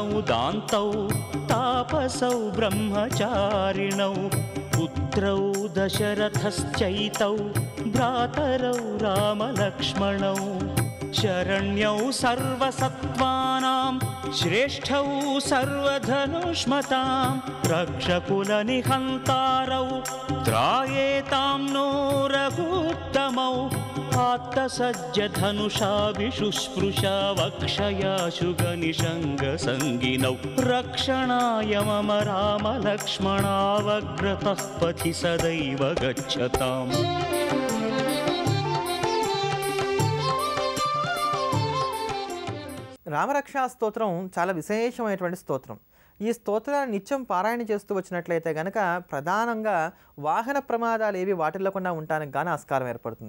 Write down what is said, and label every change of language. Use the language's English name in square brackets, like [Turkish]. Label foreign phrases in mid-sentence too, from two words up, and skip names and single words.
[Sanskrit] दान्तौ तापसौ ब्रह्मचारिणौ पुत्रौ दशरथश्चैतौ भ्रातरौ रामलक्ष्मणौ शरण्यौ सर्वसत्त्वानां श्रेष्ठौ सर्वधनुष्मतां रक्षकुलनिहन्तारौ त्रायेतां नो रघुत्तमौ आत्तसज्जधनुषा विशुस्पृशा वक्षयाशुगनिषङ्गसङ्गिनौ रक्षणाय मम रामलक्ष्मणावग्रतः पथि सदैव गच्छताम्। [Telugu] రామరక్షా స్తోత్రం చాలా విశేషమైనటువంటి స్తోత్రం. ఈ స్తోత్రాన్ని నిత్యం పారాయణ చేస్తూ వచ్చినట్లయితే గనక ప్రధానంగా వాహన ప్రమాదాలు ఏవి వాటిల్లకుండా ఉండడానికి గాను ఆస్కారం ఏర్పడుతుంది.